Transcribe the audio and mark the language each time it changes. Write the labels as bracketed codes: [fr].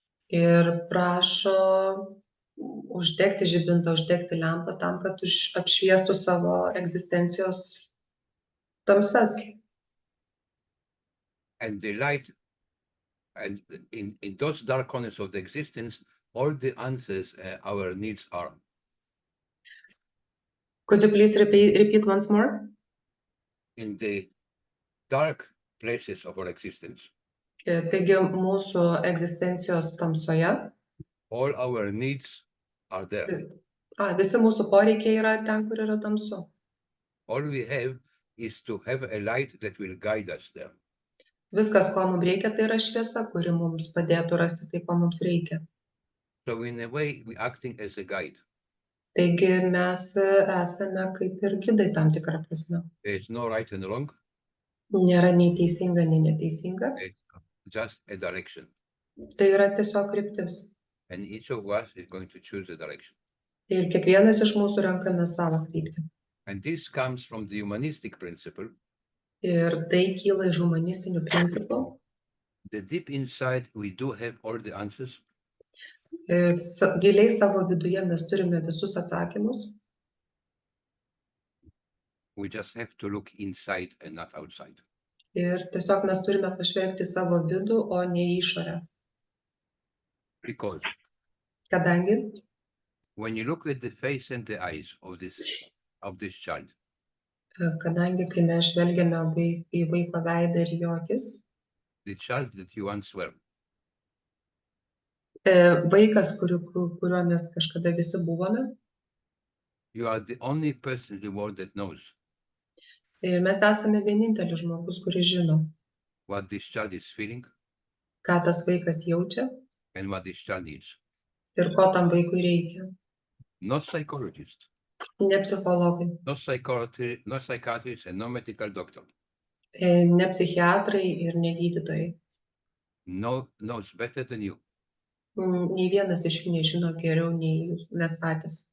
[lt] ir prašo uždegti žibintą, uždegti lempą tam, kad apšviestų savo egzistencijos tamsas. [en] And the light, and in those dark corners of the existence, all the answers our needs are. Could you please repeat once more? In the dark places of our existence, [lt] Taigi mūsų egzistencijos tamsoje [en] all our needs are there. [lt] visi mūsų poreikiai yra ten, kur yra tamsu. [en] All we have is to have a light that will guide us there. [lt] Viskas, ko mums reikia, tai yra šviesa, kuri mums padėtų rasti tai, ko mums reikia. [en] So in a way, we're acting as a guide. [lt] Taigi mes esame kaip ir gidai tam tikrą prasme. [en] There's no right and wrong, [lt] Nėra nei teisinga, nei neteisinga. [en] it's just a direction. [lt] Tai yra tiesiog kryptis. [en] And each of us is going to choose a direction. [lt] Ir kiekvienas iš mūsų renkame savo kryptį. [en] And this comes from the humanistic principle. [lt] Ir tai kyla iš humanistinių principų. [en] The deep inside, we do have all the answers. [lt] Giliai savo viduje mes turime visus atsakymus. [en] We just have to look inside and not outside. [lt] Ir tiesiog mes turime pažvelgti savo vidų, o ne į išorę. [en] Because [lt] Kadangi, [en] when you look at the face and the eyes of this child, [lt] kai mes žvelgiame į vaiko veidą ir jo akis, [en] the child that you once were, [lt] vaikas, kuriuo mes kažkada visi buvome, [en] you are the only person in the world that knows [lt] ir mes esame vienintelis žmogus, kuris žino, [en] what this child is feeling [lt] ką tas vaikas jaučia [en] and what this child needs. [lt] ir ko tam vaikui reikia. [en] No psychologist, [lt] Ne psichologai, [en] no psychiatrist, and no medical doctor [lt] ne psichiatrai ir ne gydytojai. [en] knows better than you [lt] Nei vienas iš jų nežino geriau nei mes patys,